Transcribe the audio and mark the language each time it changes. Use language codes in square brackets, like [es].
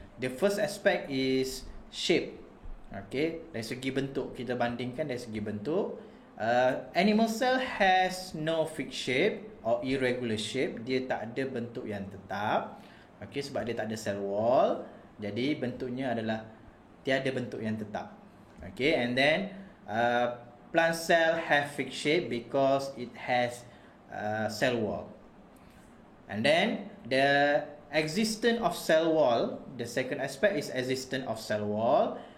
[en] The first aspect is shape. [ms] Okay, dari segi bentuk, kita bandingkan dari segi bentuk. [en] Animal cell has no fixed shape or irregular shape. [ms] Dia tak ada bentuk yang tetap. Okay, sebab dia tak ada cell wall. Jadi bentuknya adalah tiada bentuk yang tetap. [en] Okay, and then plant cell have fixed shape because it has cell wall. And then the existence of cell wall, the second aspect is existence of cell wall.